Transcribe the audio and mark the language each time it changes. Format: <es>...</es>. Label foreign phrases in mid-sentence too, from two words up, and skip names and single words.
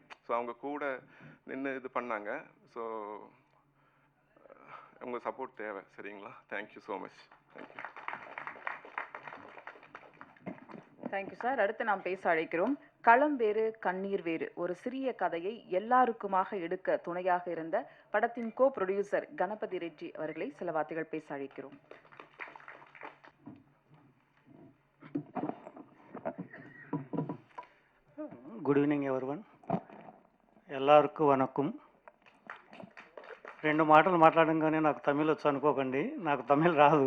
<ta>ஸோ அவங்க கூட நின்று இது பண்ணாங்க. ஸோ உங்கள் சப்போர்ட் தேவை. சரிங்களா?</ta> <en>thank you so much.</en> <ta>தேங்க்யூ. தேங்க்யூ சார். அடுத்து நாம் பேச அழைக்கிறோம். களம் வேறு கண்ணீர் வேறு, ஒரு சிறிய கதையை எல்லாருக்குமாக எடுக்க துணையாக இருந்த படத்தின்</ta> <en>co producer</en> <ta>கணபதி ரெட்டி அவர்களை சில வார்த்தைகள் பேச அழைக்கிறோம்.</ta> <en>good evening everyone.</en> <kn>ಎಲ್ಲರಿಗೂ వనకం.</kn> <te>2 మాటలు మాట్లాడంగానే నాకు తమిళ్ వచ్చు అనుకోకండి, నాకు తమిళ్ రాదు.</te>